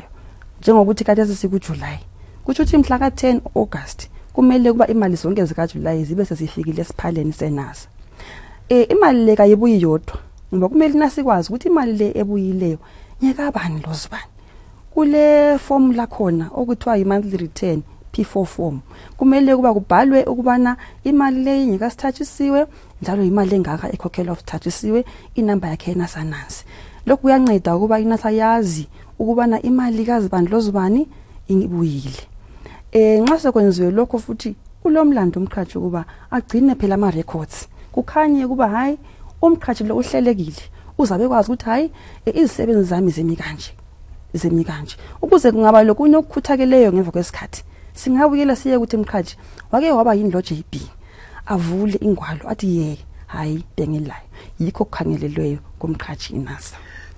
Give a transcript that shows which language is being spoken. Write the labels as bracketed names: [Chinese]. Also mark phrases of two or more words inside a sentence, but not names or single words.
[North Ndebele] Njengokuthi kade sikuJuly kuthi umhla ka10 August kumele kuba imali zonke zikaJuly zibe sesifikile esiphaleni seNASA. Imali le kayibuyi yodwa ngoba kumele nasikwazi ukuthi imali le ebuyileyo nyeka bani lozibani. Kule form la khona okuthiwa [English] monthly return [North Ndebele] P4 form kumele kuba kubhalwe ukubana imali le nyeka sithatshisiwe njalo imali engaka ekhokhelwa ukuthatshisiwe inamba yakhe eNASA nansi. Lokhu kuyanceda ukuba iNASA yazi ukubana imali kazibani lozibani ibuyile. Nxa sekwenziwe lokho futhi kulomlando umqhashi ukuba agcine phela ama records kukhanye kuba hayi umqhashi lo uhlelekile uzabe kwazi ukuthi hayi izisebenzi zami zemi kanje ukuze kungaba lokunye okukhuthakeleyo ngemva kwesikhathi singabuyela siye ukuthi umqhashi wake waba yini lo JB avule ingwalo athi hayi bengelayo yikho kukhangelelweyo kumqhashi iNASA.